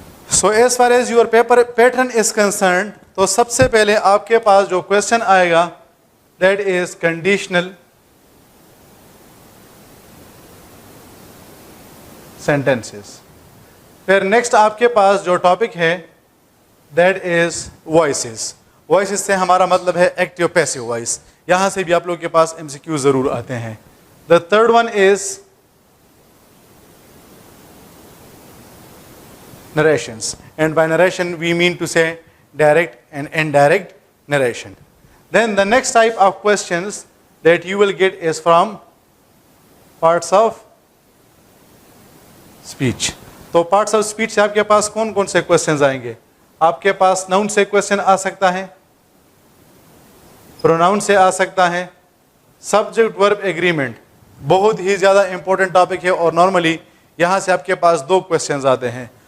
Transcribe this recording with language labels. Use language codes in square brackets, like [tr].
[en] so as far as your paper pattern is concerned, [ur] تو سب سے پہلے آپ کے پاس جو کوشچن آئے گا [en] That is conditional sentences. [ur] پھر نیکسٹ آپ کے پاس جو ٹاپک ہے [en] That is voices. [ur] وائسز سے ہمارا مطلب ہے ایکٹیو پیسیو وائس. یہاں سے بھی آپ لوگوں کے پاس MCQ ضرور آتے ہیں. [en] The third one is narrations, and by narration we mean to say direct and indirect narration. Then the next type of questions that you will get is from parts of speech. [ur] تو parts of speech سے آپ کے پاس کون کون سے questions آئیں گے؟ آپ کے پاس noun سے question آ سکتا ہے, pronoun سے آ سکتا ہے, subject verb agreement بہت ہی زیادہ امپورٹنٹ ٹاپک ہے, اور نارملی یہاں سے آپ کے پاس 2 questions آتے ہیں.